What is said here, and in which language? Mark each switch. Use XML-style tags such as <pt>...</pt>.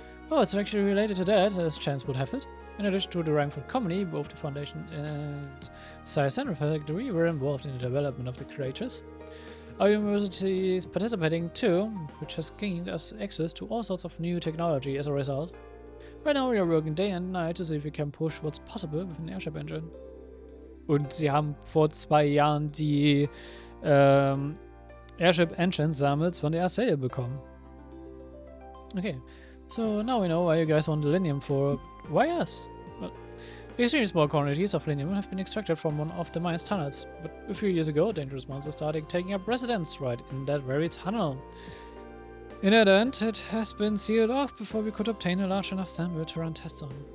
<en>Oh, it's actually related to that, as chance would have it. In addition to the Rainford Company, both the Foundation and Center Factory were involved in the development of the Courageous. Our university is participating too, which has gained us access to all sorts of new technology as a result. Right now we are working day and night to see if we can push what's possible with an airship engine.</en> <de>Und sie haben vor 2 Jahren die Airship Engine Samples von der RSA bekommen.</de> <en>Okay, so now we know why you guys want the linium for. Why us? Well, extremely small quantities of linium have been extracted from one of the mine's tunnels, but a few years ago, dangerous monsters started taking up residence right in that very tunnel. In that end, it has been sealed off before we could obtain a large enough sample to run tests on.</en>